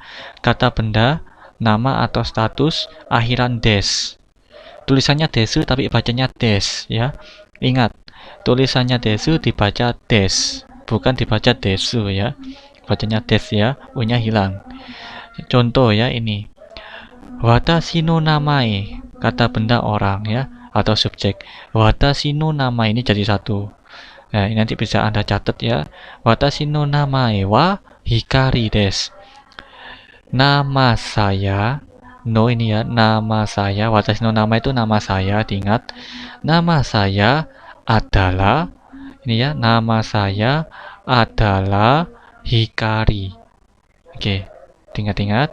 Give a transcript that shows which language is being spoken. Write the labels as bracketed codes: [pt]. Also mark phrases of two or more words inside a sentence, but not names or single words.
[id] Kata benda, nama atau status, akhiran des. Tulisannya desu tapi bacanya des, ya. Ingat, tulisannya desu dibaca des, bukan dibaca desu, ya. Bacanya des, ya. U-nya hilang. Contoh, ya, ini. [ja] 私の名前, [id] kata benda orang, ya, atau subjek. [ja] 私の名前 [id] ini jadi satu. Nah, ini nanti bisa Anda catat, ya. [ja] 私の名前はヒカリです. [id] Nama saya, no ini ya, nama saya, [ja] 私の名前 [id] itu nama saya, diingat. Nama saya adalah, ini ya, nama saya adalah Hikari. Oke, ingat-ingat.